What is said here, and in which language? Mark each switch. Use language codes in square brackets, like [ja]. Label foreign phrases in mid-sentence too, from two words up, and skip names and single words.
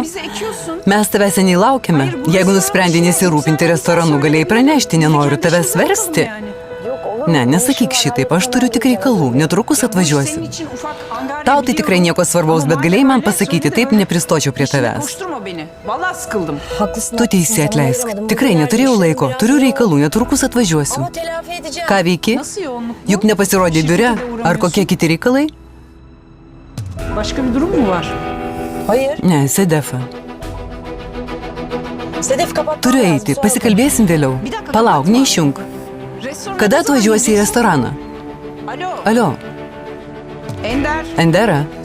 [lt] Mes tavęs seniai laukiame. Jeigu nusprendė nesirūpinti restoranu, galėjai pranešti, nenoriu tavęs versti. Ne, nesakyk šitaip, aš turiu tik reikalų, netrukus atvažiuosiu. Tau tai tikrai nieko svarbaus, bet galėjai man pasakyti, taip nepristočiau prie tavęs. [tr] Koşturma beni. Vallahi sıkıldım. [lt] Tu teisi, atleisk. Tikrai neturėjau laiko, turiu reikalų, netrukus atvažiuosiu. Ką veiki? [tr] Nasıl yoğunluk? [lt] Juk nepasirodė biure, ar kokie kiti reikalai? [tr] Başka bir durum mu var? [lt] Ne, Sedefa. [tr] Sedef kapat. [lt] Turiu eiti, pasikalbėsim vėliau. Palauk, neišjunk. [tr] Restoran [lt] Kada atvažiuosi į restoraną? [tr] Alo. [lt] Alio, [tr] Ender. [lt] Endera,